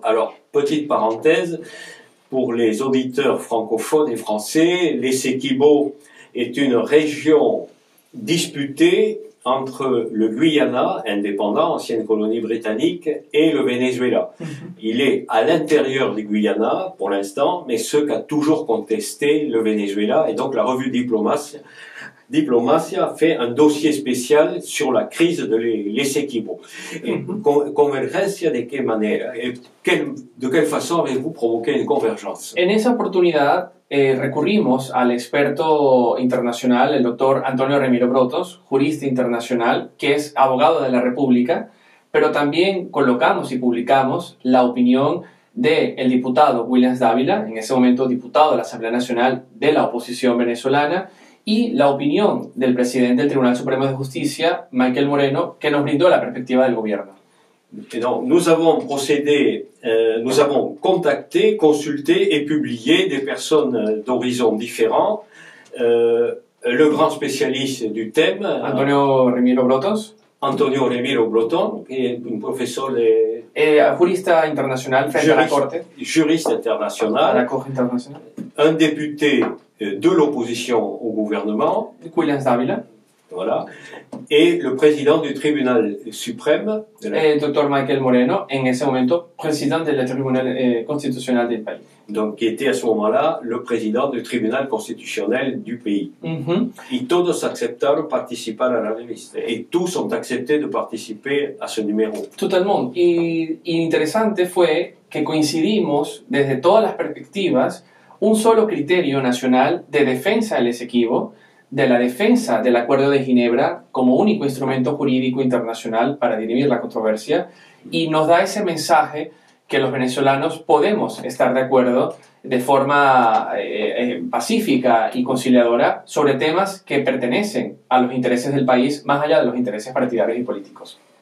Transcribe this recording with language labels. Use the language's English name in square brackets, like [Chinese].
[French] Alors, petite parenthèse, pour les auditeurs francophones et français, l'Esequibo est une région disputée entre le Guyana, indépendant, ancienne colonie britannique, et le Venezuela. Il est à l'intérieur du Guyana, pour l'instant, mais ce qu'a toujours contesté le Venezuela. Et donc la revue Diplomacia fait un dossier spécial sur la crise de l'Esequibo. [Spanish] Convergencia, ¿de qué manera? [French] ¿De quelle façon avez-vous provoqué une convergence? [Spanish] En esa oportunidad recurrimos al experto internacional, el doctor Antonio Remiro Brotos, jurista internacional, que es abogado de la República, pero también colocamos y publicamos la opinión del diputado Williams Dávila, en ese momento diputado de la Asamblea Nacional de la oposición venezolana, y la opinión del presidente del Tribunal Supremo de Justicia, Michael Moreno, que nos brindó la perspectiva del gobierno. [French] Donc, nous avons procédé, nous avons contacté, consulté et publié des personnes d'horizons différents. Le grand spécialiste du thème, Antonio Remiro Brotos, qui est un professeur de... [Spanish] jurista internacional frente a la Corte. [French] Juriste international. À la Corte internationale. Un député de l'opposition au gouvernement. Williams Dávila. Voilà. Et le président du tribunal suprême. [Spanish] Dr. Michael Moreno, en ese momento, [French] président [Spanish] del tribunal constitucional del país. [French] Donc, qui était à ce moment-là le président du tribunal constitutionnel du pays. [Spanish] Y todos aceptaron participar a la revista. [French] Et tous ont accepté de participer a ce numéro. Totalement. [Spanish] Y interesante fue que coincidimos desde todas las perspectivas un solo criterio nacional de defensa del Esequibo, de la defensa del Acuerdo de Ginebra como único instrumento jurídico internacional para dirimir la controversia, y nos da ese mensaje que los venezolanos podemos estar de acuerdo de forma pacífica y conciliadora sobre temas que pertenecen a los intereses del país más allá de los intereses partidarios y políticos.